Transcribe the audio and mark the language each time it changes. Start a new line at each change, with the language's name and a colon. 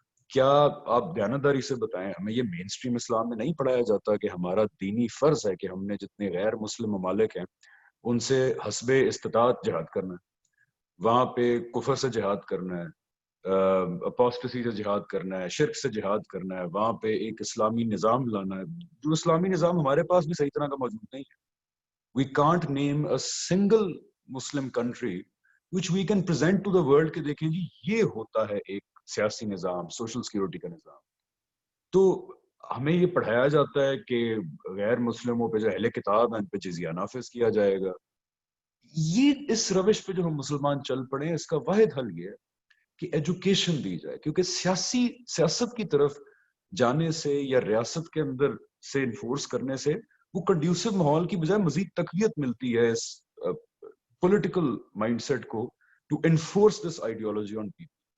Urdu: کیا آپ دیانتداری سے بتائیں, ہمیں یہ مین سٹریم اسلام میں نہیں پڑھایا جاتا کہ ہمارا دینی فرض ہے کہ ہم نے جتنے غیر مسلم ممالک ہیں ان سے حسب استطاعت جہاد کرنا ہے, وہاں پہ کفر سے جہاد کرنا ہے, اپوسٹسی سے جہاد کرنا ہے, شرک سے جہاد کرنا ہے, وہاں پہ ایک اسلامی نظام لانا ہے, جو اسلامی نظام ہمارے پاس بھی صحیح طرح کا موجود نہیں ہے.
English: We can't name a single Muslim country which we can present to the world
Urdu: کہ دیکھیں جی یہ ہوتا ہے ایک سیاسی نظام, سوشل سیکیورٹی کا نظام. تو ہمیں یہ پڑھایا جاتا ہے کہ غیر مسلموں پہ جو اہل کتاب ہیں ان پہ جزیہ نافذ کیا جائے گا. یہ اس روش پہ جو ہم مسلمان چل پڑے ہیں, اس کا واحد حل یہ ہے کہ ایجوکیشن دی جائے, کیونکہ سیاست کی طرف جانے سے یا ریاست کے اندر سے انفورس کرنے سے وہ کنڈیوسو ماحول کی بجائے مزید تقویت ملتی ہے اس پولیٹیکل مائنڈ سیٹ کو
English: To enforce this ideology on people.